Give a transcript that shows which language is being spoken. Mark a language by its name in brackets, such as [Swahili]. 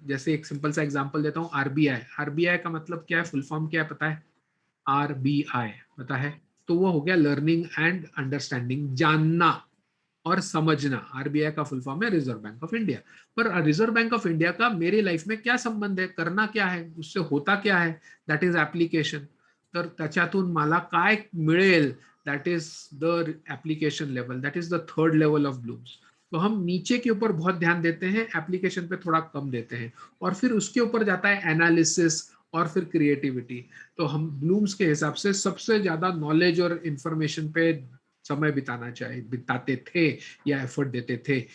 [Hindi] जैसे एक सिंपल सा एग्जांपल देता हूँ, आरबीआई। आरबीआई का मतलब क्या है, फुल फॉर्म क्या है पता है, आरबीआई पता है, तो वो हो गया लर्निंग एंड अंडरस्टैंडिंग, जानना और समझना। आरबीआई का फुल फॉर्म है रिजर्व बैंक ऑफ इंडिया। पर रिजर्व बैंक ऑफ इंडिया का मेरी लाईफ में क्या संबंध है, करना क्या है, उससे होता क्या है, [English] That is application. [Marathi] तर त्याच्यातून मला काय मिळेल, [English] That is the application level, that is the third level of Bloom's. [Hindi] तो हम नीचे के ऊपर बहुत ध्यान देते हैं, एप्लीकेशन पे थोड़ा कम देते हैं, और फिर उसके ऊपर जाता है एनालिसिस और फिर क्रिएटिविटी। तो हम ब्लूम्स के हिसाब से सबसे ज्यादा नॉलेज और इंफॉर्मेशन पे समय बिताना चाहिए, बिताते थे या एफर्ट देते थे।